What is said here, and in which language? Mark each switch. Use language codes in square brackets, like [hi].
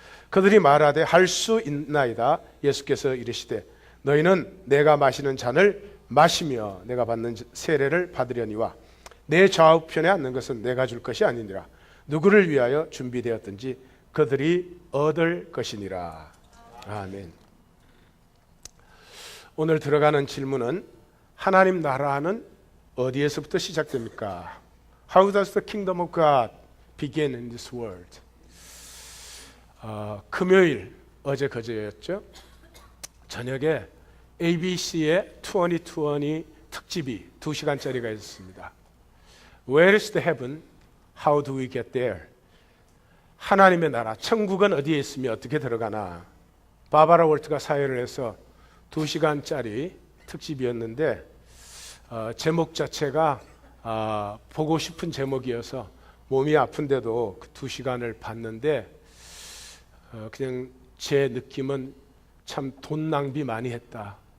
[ko] 그들이 말하되 할 수 있나이다. 예수께서 이르시되 너희는 내가 마시는 잔을 마시며 내가 받는 세례를 받으려니와 내 좌우편에 앉는 것은 내가 줄 것이 아니니라. 누구를 위하여 준비되었든지 그들이 얻을 것이니라. 아멘. 오늘 들어가는 질문은 하나님 나라는 어디에서부터 시작됩니까? [en] How does the kingdom of God begin in this world? [ko] 금요일, 어제 그제였죠? 저녁에 ABC의 2020 특집이 2시간짜리가 있었습니다. [en] Where is the heaven? How do we get there? [ko] 하나님의 나라, 천국은 어디에 있으며 어떻게 들어가나. 바바라 월트가 사회를 해서 2시간짜리 특집이었는데 제목 자체가 보고 싶은 제목이어서 몸이 아픈데도 그 2시간을 봤는데 그냥 제 느낌은 참 돈 낭비 많이 했다.